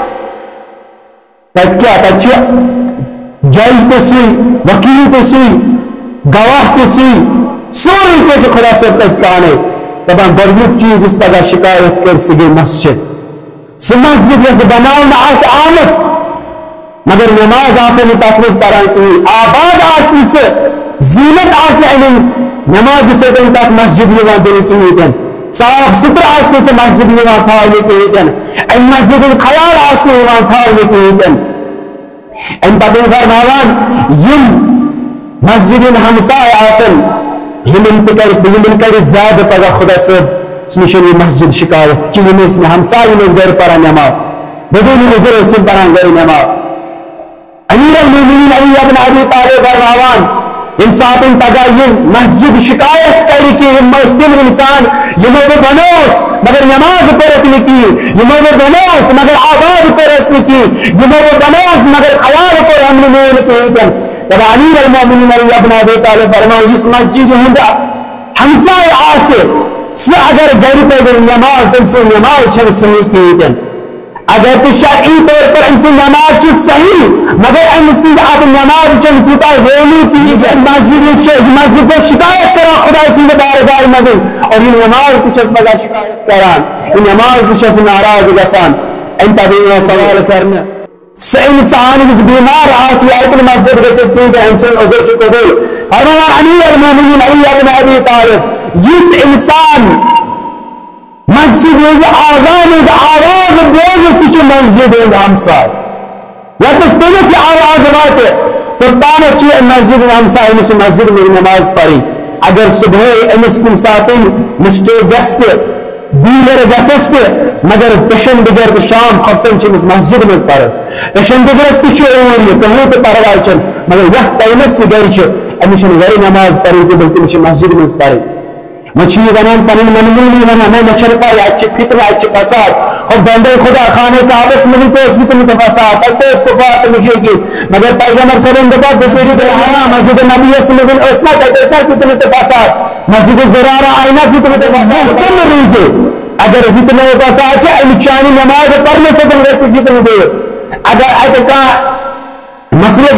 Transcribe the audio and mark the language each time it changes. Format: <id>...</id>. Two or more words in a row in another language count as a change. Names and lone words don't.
<ks>تتہِ کیٛاہ تتہِ چھُ جج تہِ سُے وکیل تہِ سُے گواہ تہِ سُے سورُے کینٛہہ چھُ خدا صٲب تتہِ پانے دپان گۄڈنیُک چیٖز یُس پگاہ شکایت کرِ سُہ گٔے مسجد سُہ مسجد یۄس بناونہٕ آسہِ آمٕژ مگر نماز آسہِ نہٕ تتھ منٛز پران کِہیٖنۍ آباد آسہِ نہٕ سُہ زیٖنت آسہِ نہٕ اَمہِ نمازِ سۭتۍ تتھ مسجد یِوان دِنہٕ کِہیٖنۍ تہِ نہٕ صاف سُتھرٕ آسہِ نہٕ سُہ مسجد یِوان تھاونہٕ کِہیٖنۍ تہِ نہٕ اَمہِ مسجد ہُنٛد خیال آسہِ نہٕ یِوان تھاونہٕ کِہیٖنۍ تہِ نہٕ اَمہِ پتہٕ فرماوان یِم مسجد ہٕنٛدۍ ہمساے آسن یِمن کرِ زیادٕ پگاہ خدا صٲب نِش یہِ مسجد شکایت کہِ یِم ٲسۍ نہٕ ہمساے یِم ٲسۍ گرِ پران نماز بدون نظر ٲسۍ یِم پران گرِ نماز امیر المومنین علی ابن ابی طالب فرماوان ییٚمہِ ساتہٕ پگاہ یِم مسجد شکایت کرِ کہِ یِم ٲسۍ تِم انسان یِمو بہٕ بنووُس مگر نماز پٔرٕکھ نہٕ کِہیٖنۍ یِمو بہٕ بنووُس مگر آباد کٔرٕس نہٕ کِہیٖنۍ یِمو بہٕ بنووُس مگر خیال کوٚرہم نہٕ میون کِہیٖنۍ تہِ نہٕ دپان امیر المومنین علی ابن ابی طالب فرماوان یُس مسجد ہُنٛد ہمساے آسہِ سُہ اگر گرِ پرِ نماز تٔمۍ سٕنٛز نماز چھنہٕ صحیح کِہیٖنۍ تہِ نہٕ اگر تہِ</ks> <ur>شرعی طور پر</ur> <ks>أمۍ سٕنٛز نماز چھِ صحیح مگر أمۍ سٕنٛز اتھ نماز چھنہٕ تیوٗتاہ ویلیوٗ کِہیٖنۍ مسجد چھِ شکایت کران خۄداے سٕنٛدِ بارگاہہِ منٛز اور یہِ نماز تہِ چھس پگاہ شکایت کران یہِ نماز تہِ چھس ناراض گژھان اَمہِ پتہٕ یِوان سوال کرنہٕ سُہ انسان یُس بیمار آسہِ یہِ ہیٚکہِ نہٕ مسجد گٔژھِتھ کِہیٖنۍ تہِ أمۍ سُنٛد عذر چھُ قبوٗل فرماوان امیر المومنین علی ابن ابی طالب یُس انسان مسجد ہٕنٛز آزان ہٕنٛز آواز بوزِ سُہ چھُ مسجد ہُنٛد ہمساے ییٚتنس تٔمِس یہِ آواز واتہِ توٚتانٮ۪تھ چھُ یہِ مسجد ہُنٛد ہمساے أمِس چھِ مسجد منٛز نماز پرٕنۍ اگر صبحٲے أمِس کُنہِ ساتہٕ مسٹیک گژھِ تہِ بیٖلر گژھٮ۪س تہِ مگر پیشن بغیر تہٕ شام ہفتن چھِ أمِس مسجد منٛز پران پیشن بغیرس تہِ چھُ اوٗرۍ یہِ کٕہٕنۍ تہِ پرواے چھُنہٕ مگر یتھ ٹایمس یہِ گرِ چھُ أمِس چھنہٕ گرِ نماز پرٕنۍ کینٛہہ بلکہِ أمِس چھِ مسجد منٛز پرٕنۍ وۄنۍ چھِ یہِ ونان پنٕنۍ منموٗنی ونان نہ مےٚ چھنہٕ پاے اتہِ چھِ فتنہٕ اتہِ چھِ فساد ہو بندے خدا خانہ کعبس منٛز تہِ اوس فتنہٕ تہٕ فساد تتہِ تہِ اوس کفار تہٕ مُشرکیٖن مگر پیغمبر صٲبن دوٚپ بِچٲرۍ بیٚہوان مسجد نبیَس منٛز ٲس نہ تتہِ ٲسۍ نہ فتنہٕ تہٕ فساد مسجد زرارہ آیہِ نہ فتنہٕ تہٕ فساد کمہِ وِزِ اگر فتنہٕ فساد چھِ اَمہِ چانہِ نماز پرنہٕ سۭتۍ گژھِ فتنہٕ دوٗر اگر اتہِ کانٛہہ مسلہٕ</ks>